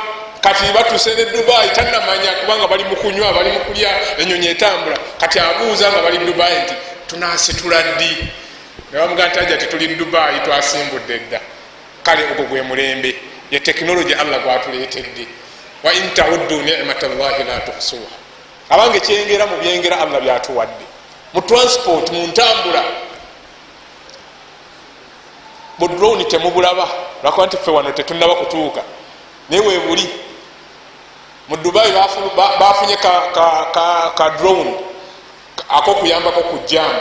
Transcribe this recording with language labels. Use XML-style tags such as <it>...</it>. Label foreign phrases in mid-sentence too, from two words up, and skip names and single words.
<lg>Kati batuuse ne Dubai tannamanya kubanga bali mu kunywa bali mu kulya ennyonyi etambula. Kati abuuza nga bali Dubai nti tunasitula ddi, ne bamugaa nti ajja tituli Dubai twasimbudde dda. Kale ogwo gwe mulembe, ye tekinologi Allah gwatuleetedde.</lg> <ar>وإن تعدوا نعمة الله لا تحصوها.</ar> <lg>Abange kyengera mu byengera Allah byatuwadde mu transport, mu ntambula. Mu drone temubulaba lwakuba nti ffe wano tetunnaba kutuuka, naye weebuli mu Dubai bafunye ka drone ak'okuyambako ku jamu.</lg>